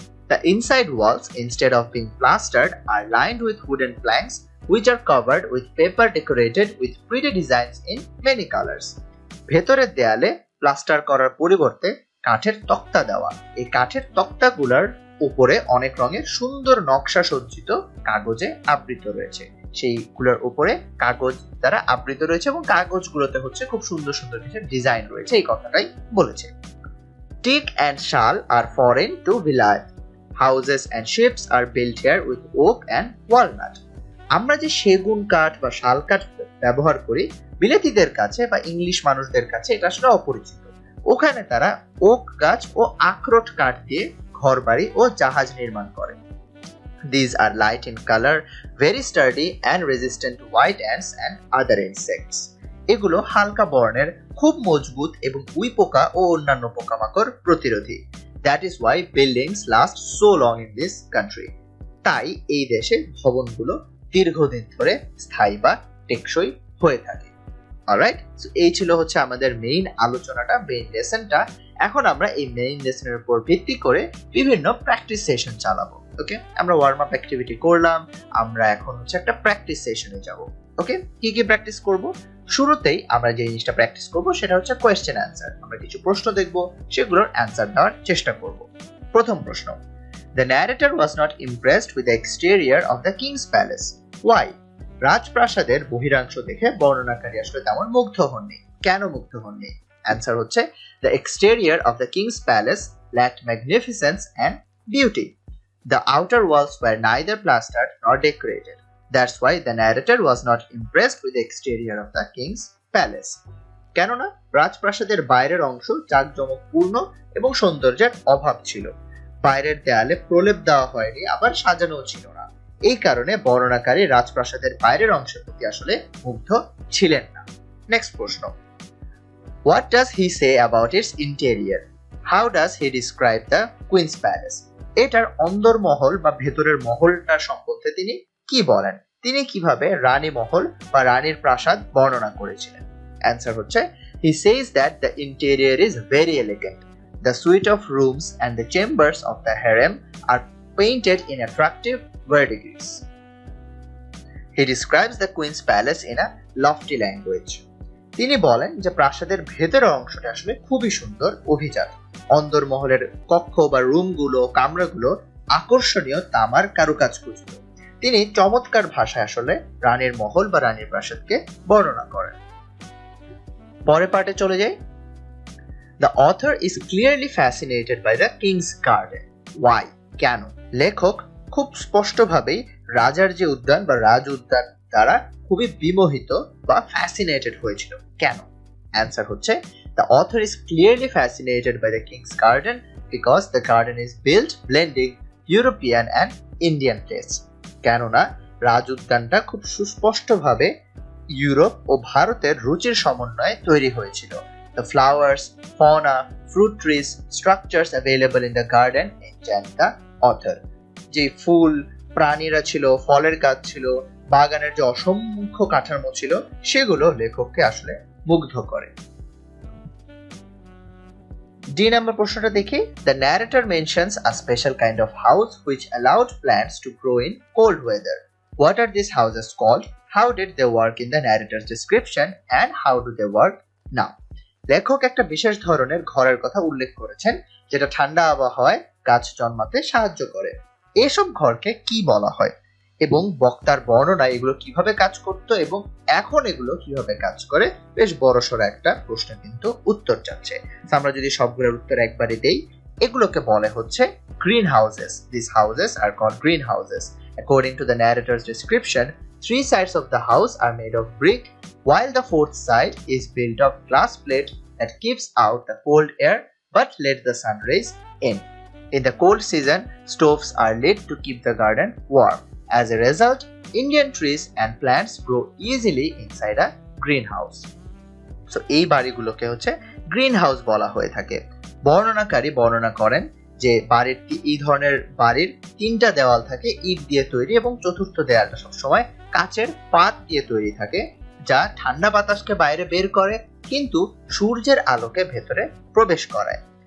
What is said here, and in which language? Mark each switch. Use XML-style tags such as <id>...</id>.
<en>The inside walls, instead of being plastered, are lined with wooden planks which are covered with paper decorated with pretty designs in many colors.</en> <bn>ভেতরের দেয়ালে plaster করার পরিবর্তে কাঠের তক্তা দেওয়া। এই কাঠের তক্তাগুলোর উপরে অনেক রঙের সুন্দর নকশা সজ্জিত কাগজে আবৃত রয়েছে। সেইগুলোর উপরে কাগজ দ্বারা আবৃত রয়েছে এবং কাগজগুলোতে হচ্ছে খুব সুন্দর সুন্দর কিছু ডিজাইন রয়েছে, এই কথাটাই বলেছে।</bn> <en>Teak and shal are foreign to Vilayet. Houses and ships are built here with oak and walnut.</en> <bn>আমরা যে সেগুন কাঠ বা শাল কাঠ ব্যবহার করি, বিলেতিদের কাছে বা ইংলিশ মানুষদের কাছে এটা আসলে অপরিচিত। ওখানে তারা ওক গাছ ও আখরোট কাঠ দিয়ে ঘরবাড়ি ও জাহাজ নির্মাণ করে।</bn> <en>These are light in color, very sturdy and resistant to white ants and other insects.</en> <bn>এগুলো হালকা বর্ণের, খুব মজবুত এবং উই পোকা ও অন্যান্য পোকামাকড় প্রতিরোধী।</bn> <en>That is why buildings last so long in this country.</en> <bn>তাই এই দেশে ভবনগুলো দীর্ঘদিন ধরে স্থায়ী বা টেকসই হয়ে থাকে।</bn> <en>alright, so</en> <bn>এই ছিল হচ্ছে আমাদের মেইন আলোচনাটা, মেইন লেসনটা। এখন আমরা এই মেইন লেসনের উপর ভিত্তি করে বিভিন্ন প্র্যাকটিস সেশন চালাবো। ওকে, আমরা ওয়ার্ম আপ অ্যাক্টিভিটি করলাম, আমরা এখন হচ্ছে একটা প্র্যাকটিস সেশনে যাব। ওকে, কি কি প্র্যাকটিস করব? শুরুতেই আমরা যে জিনিসটা প্র্যাকটিস করব সেটা হচ্ছে কোয়েশ্চেন অ্যান্সার। আমরা কিছু প্রশ্ন দেখব, সেগুলোর অ্যান্সার দেওয়ার চেষ্টা করব। প্রথম প্রশ্ন,</bn> <en>The narrator was not impressed with the exterior of the king's palace. Why?</en> <bn>রাজপ্রাসাদের বহিরাংশ দেখে বর্ণনাকারী আসলে তেমন মুগ্ধ হননি। কেন মুগ্ধ হননি? অ্যান্সার হচ্ছে</bn> <en>The exterior of the king's palace lacked magnificence and beauty. The outer walls were neither plastered nor decorated. That's why the narrator was not impressed with the exterior of the king's palace.</en> <bn>কেননা রাজপ্রাসাদের বাইরের অংশ জাঁকজমকপূর্ণ এবং সৌন্দর্যের অভাব ছিল। বাইরের দেয়ালে প্রলেপ দেওয়া হয়নি, আবার সাজানোও ছিল না। এই কারণে বর্ণনাকারী রাজপ্রাসাদের বাইরের অংশের প্রতি আসলে মুগ্ধ ছিলেন না। নেক্সট প্রশ্ন,</bn> <en>What does he say about its interior? How does he describe the Queen's Palace?</en> <bn>এটার অন্দরমহল বা ভেতরের মহলটা সম্বন্ধে তিনি কি বলেন? তিনি কিভাবে রানী মহল বা রানীর প্রাসাদ বর্ণনা করেছিলেন? অ্যান্সার হচ্ছে</bn> <en>He says that the interior is very elegant. The suite of rooms and the chambers of the harem are painted in attractive verdigris. He describes the Queen's Palace in a lofty language.</en> <bn>তিনি বলেন যে প্রাসাদের ভেতরের অংশটা আসলে খুবই সুন্দর, অভিজাত। অন্দরমহলের কক্ষ বা রুমগুলো, কামরাগুলো আকর্ষণীয় তামার কারুকাজ খচিত। তিনি চমৎকার ভাষায় আসলে রানীর মহল বা রানীর প্রাসাদকে বর্ণনা করেন। পরের পার্টে চলে যাই।</bn> <en>The author is clearly fascinated by the king's garden. Why?</en> <bn>কেন? লেখক খুব স্পষ্টভাবেই রাজার যে উদ্যান বা রাজ উদ্যান দ্বারা খুবই বিমোহিত বা ফ্যাসিনেটেড হয়েছিল। কেন? অ্যান্সার হচ্ছে</bn> <en>The author is clearly fascinated by the king's garden because the garden is built blending European and Indian tastes.</en> <bn>কেননা রাজ উদ্যানটা খুব সুস্পষ্টভাবে ইউরোপ ও ভারতের রুচির সমন্বয়ে তৈরি হয়েছিল।</bn> <en>The flowers, fauna, fruit trees, structures available in the garden enchant the author.</en> <bn>যে ফুল, প্রাণীরা ছিল, ফলের গাছ ছিল, বাগানের যে অসংখ্য কাঠামো ছিল, সেগুলো লেখককে আসলে মুগ্ধ করে। ডি নাম্বার প্রশ্নটা দেখি।</bn> <en>The narrator mentions a special kind of house which allowed plants to grow in cold weather. What are these houses called? How did they work in the narrator's description and how do they work now?</en> <bn>লেখক একটা বিশেষ ধরনের ঘরের কথা উল্লেখ করেছেন যেটা ঠান্ডা আবহাওয়ায় গাছ জন্মাতে সাহায্য করে। এসব ঘরকে কি বলা হয় এবং বক্তার বর্ণনা এগুলো কিভাবে কাজ করত এবং এখন এগুলো কিভাবে কাজ করে, বেশ বড়সড় একটা প্রশ্ন কিন্তু উত্তর চাচ্ছে। আমরা যদি সবগুলোর উত্তর একবারে দেই, এগুলোকে বলে হচ্ছে green houses.</bn> <en>These houses are called green houses. According to the narrator's description, 3 sides of the house are made of brick, while the 4th side is built of glass plate that keeps out the cold air but let the sun rays in. In the cold season, stoves are lit to keep the garden warm. As a result, Indian trees and plants grow easily inside a greenhouse.</en> <bn>So এই বাড়িগুলোকে হচ্ছে green house বলা হয়ে থাকে। বর্ণনাকারী বর্ণনা করেন যে এই ধরনের বাড়ির 3টা দেওয়াল থাকে ইট দিয়ে তৈরি এবং চতুর্থ দেওয়ালটা সবসময় কাচের পাত দিয়ে তৈরি থাকে, যা ঠান্ডা বাতাসকে বাইরে বের করে কিন্তু সূর্যের আলোকে ভেতরে প্রবেশ করায়।</bn>